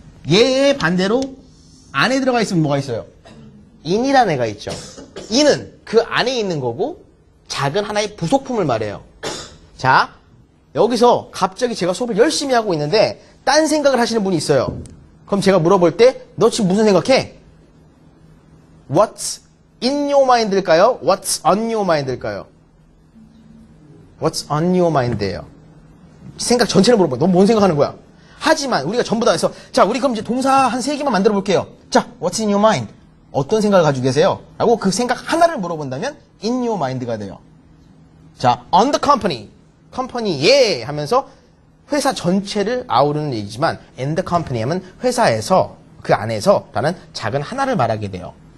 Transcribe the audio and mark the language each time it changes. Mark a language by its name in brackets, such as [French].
[Korean] 얘의 반대로 안에 들어가 있으면 뭐가 있어요? in이라는 애가 있죠. in은 그 안에 있는 거고 작은 하나의 부속품을 말해요. 자, 여기서 갑자기 제가 수업을 열심히 하고 있는데 딴 생각을 하시는 분이 있어요. 그럼 제가 물어볼 때 너 지금 무슨 생각해? [English] What's in your mind일까요? What's on your mind일까요? What's on your mind예요. [Korean] 생각 전체를 물어봐. 너 뭔 생각하는 거야? 하지만 우리가 전부 다 해서 자, 우리 그럼 이제 동사 한 3개만 만들어 볼게요. [English] 자, What's in your mind? [Korean] 어떤 생각을 가지고 계세요? 라고 그 생각 하나를 물어본다면 [English] in your mind [Korean] 가 돼요. [English] 자, on the company. [Korean] 컴퍼니에 하면서 회사 전체를 아우르는 얘기지만 [English] in the company [Korean] 하면 회사에서 그 안에서 라는 작은 하나를 말하게 돼요.